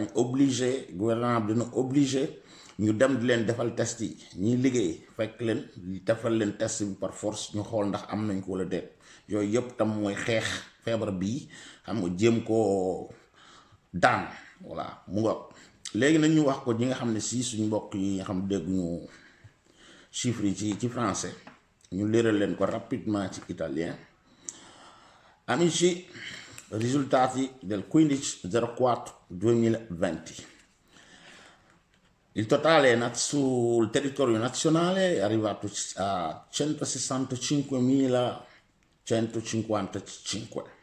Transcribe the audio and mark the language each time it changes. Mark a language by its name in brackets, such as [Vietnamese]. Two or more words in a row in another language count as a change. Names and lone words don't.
[Wolof] obligé gouvernement bi dina obligé ñu dem di leen defal test yi ñiy liggéey fekk leen defal leen test bi [French] par force [Wolof] ñu xool ndax am nañ ko wala déet yooyu yëpp tam mooy xeex feebar bii xam nga jéem koo daan voilà mu nga léegi nag ñu wax ko ñi nga xam ne si suñu mbokk yi nga xam dégguñu chiffres yi ci français ñu leeral leen ko rapidement ci italien. [Italian] Amici, risultati del 15/04/2020. Il totale sul territorio nazionale è arrivato a 165.155.